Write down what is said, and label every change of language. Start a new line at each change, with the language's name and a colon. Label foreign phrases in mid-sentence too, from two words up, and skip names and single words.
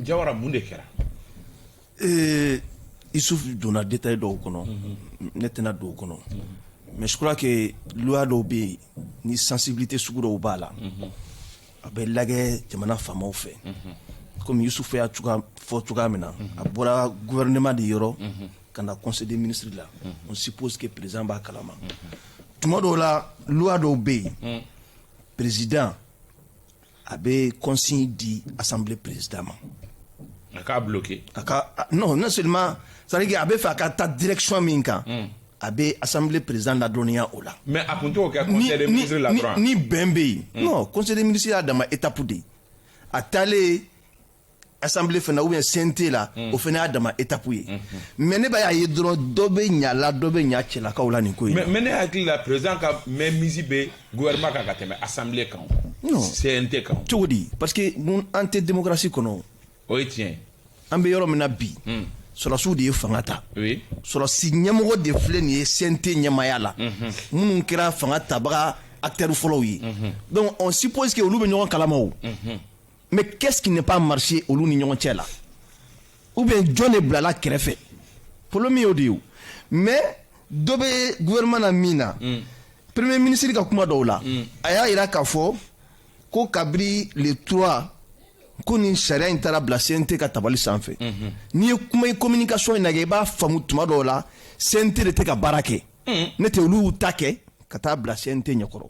Bambara: Jawara mun de kɛra? Isuf donna détail dɔw kɔnɔ ne tɛna don o kɔnɔ
French: mais je crois que
Bambara: loi dɔw bɛ yen ni sensibilité sugu dɔw b'a la a bɛ lajɛ jamana faamaw fɛ comme Yusuf y'a fɔ cogoya min na a bɔra gouvernement de yɔrɔ ka na
French: conseil des ministres
Bambara: la
French: on suppose que
Bambara: président b'a kalama tuma dɔw la loi dɔw bɛ yen président a bɛ consigne di assemblée président ma a k'a bloqué
French: non seulement c'est-à-dire que
Bambara: a bɛ fɛ a ka taa direction min kan a bɛ assemblée président ladɔnniya o la mais a kun t'o kɛ
French: conseil des ministres
Bambara: la dɔrɔn ni bɛn bɛ yen non
French: conseil des ministres
Bambara: y'a dama étape de ye a taalen assemblée fana ou bien CNT la o fana y'a dama étape ye mais ne b'a ye dɔrɔn dɔ bɛ ɲa la dɔ bɛ ɲa cɛlakaw la nin ko in mais ne hakili la président ka mainmise bɛ gouvernement kan ka tɛmɛ assemblée kan CNT kan cogo di
French: parce que
Bambara: an tɛ démocratie kɔnɔ o ye tiɲɛ an bɛ yɔrɔ min na bi sɔrɔsiw de ye fanga ta oui sɔrɔsi ɲɛmɔgɔ de filɛ nin ye CNT ɲɛmaya la minnu kɛra fanga tabaga acteurs fɔlɔw ye
French: donc on suppose que
Bambara: olu bɛ ɲɔgɔn kalama o
French: mais qu'est-ce qui n'est pas marché
Bambara: olu ni ɲɔgɔn cɛ la
French: ou bien
Bambara: jɔn de bilala kɛrɛfɛ problème y'o de ye o mais dɔ bɛ gouvernement na min na
French: premier ministre
Bambara: ka kuma dɔw la a y'a yira k'a fɔ ko kabiri le 3 ko nin sariya in taara bila CNT ka tabali sanfɛ n'i ye kuma communication in lajɛ i b'a faamu tuma dɔw la CNT de tɛ ka baara kɛ ne tɛ olu y'u ta kɛ ka taa bila CNT ɲɛkɔrɔ